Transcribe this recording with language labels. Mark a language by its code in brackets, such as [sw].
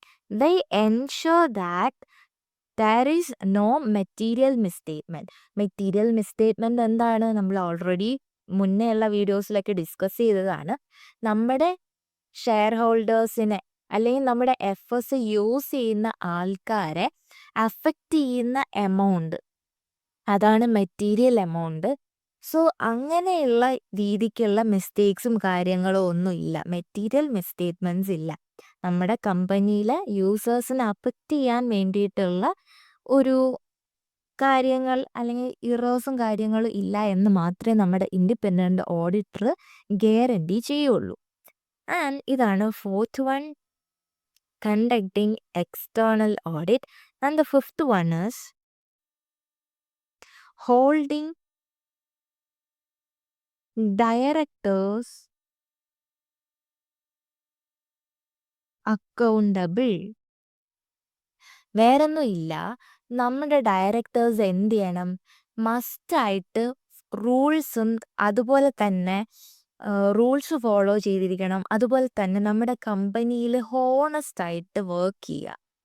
[en] They ensure that there is no material misstatement. [ml] Material മിസ്റ്റേറ്റ്മെൻറ്റ് എന്താണ്? നമ്മൾ already മുന്നേ ഉള്ള വീഡിയോസിലൊക്കെ ഡിസ്കസ് ചെയ്തതാണ്. നമ്മുടെ ഷെയർ ഹോൾഡേഴ്സിനെ അല്ലെങ്കിൽ നമ്മുടെ FS യൂസ് ചെയ്യുന്ന ആൾക്കാരെ അഫക്റ്റ് ചെയ്യുന്ന എമൗണ്ട്, അതാണ് മെറ്റീരിയൽ എമൗണ്ട്. സോ അങ്ങനെയുള്ള രീതിക്കുള്ള മിസ്റ്റേക്സും കാര്യങ്ങളും ഒന്നും ഇല്ല, മെറ്റീരിയൽ മിസ്റ്റേറ്റ്മെൻറ്റ്സ് ഇല്ല. നമ്മുടെ കമ്പനിയിലെ യൂസേഴ്സിനെ അഫക്റ്റ് ചെയ്യാൻ വേണ്ടിയിട്ടുള്ള ഒരു കാര്യങ്ങൾ അല്ലെങ്കിൽ ഇറേഴ്സും കാര്യങ്ങളും ഇല്ല എന്ന് മാത്രമേ നമ്മുടെ ഇൻഡിപെൻഡൻറ്റ് ഓഡിറ്റർ ഗ്യാരണ്ടി ചെയ്യുള്ളൂ. [en] and [ml] ഇതാണ് [en] Fourth one, conducting external audit. And the fifth one is holding directors accountable. [ml] വേറൊന്നും ഇല്ല, നമ്മുടെ ഡയറക്ടേഴ്സ് എന്ത് ചെയ്യണം? മസ്റ്റായിട്ട് റൂൾസും അതുപോലെ തന്നെ റൂൾസ് ഫോളോ ചെയ്തിരിക്കണം. അതുപോലെ തന്നെ നമ്മുടെ കമ്പനിയിൽ ഹോണസ്റ്റ് ആയിട്ട് വർക്ക് ചെയ്യുക.